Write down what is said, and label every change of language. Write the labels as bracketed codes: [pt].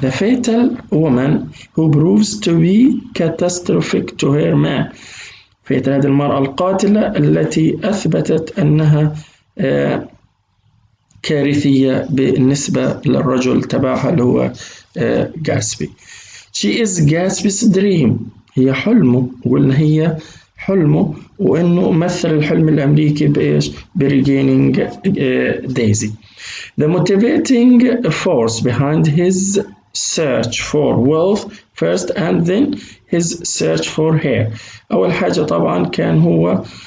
[en] The fatal woman who proves to be catastrophic to her man. [ar] fatal هذه المرأة القاتلة التي أثبتت أنها كارثية بالنسبة للرجل تبعها اللي هو جاتسبي. [en] She is Gatsby's dream. [ar] هي حلمه، وقلنا هي حلمه، وإنه مثل الحلم الأمريكي بإيش؟ [en] regaining Daisy. The motivating force behind his search for wealth first and then his search for her. [ar] أول حاجة طبعا كان هو